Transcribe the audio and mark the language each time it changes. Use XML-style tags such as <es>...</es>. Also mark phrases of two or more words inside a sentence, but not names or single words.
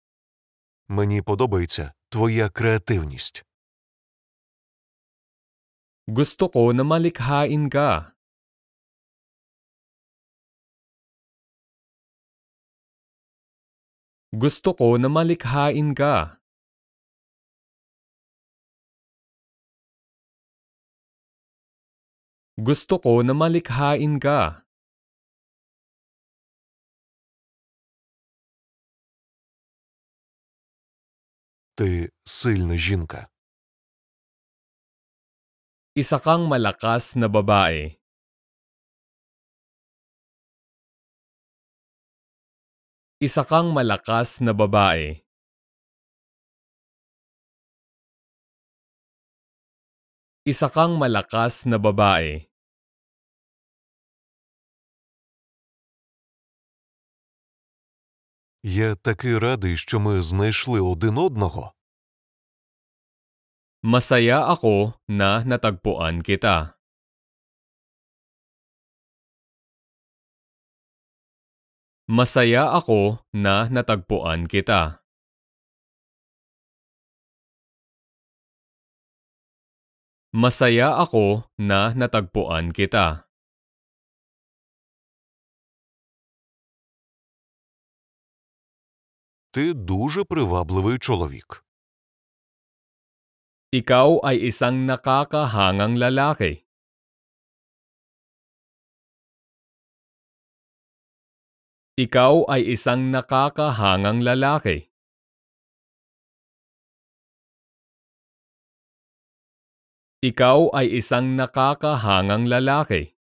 <uk>Мені подобається твоя креативність.</uk> <tl>Gusto ko na malikhain ka. Gusto ko na malikhain ka. Gusto ko na malikhain ka.</tl> <uk>Ти сильна жінка.</uk> <tl>Isa kang malakas na babae. Isa kang malakas na babae. Isa kang malakas na babae.</tl> <uk>Я такий радий, що ми знайшли один одного.</uk> <tl>Masaya ako na natagpuan kita. Masaya ako na natagpuan kita. Masaya ako na natagpuan kita.</tl> <uk>Ти дуже привабливий чоловік.</uk> <tl>Ikaw ay isang nakakahangang lalaki. Ikaw ay isang nakakahangang lalaki. Ikaw ay isang nakakahangang lalaki.</tl>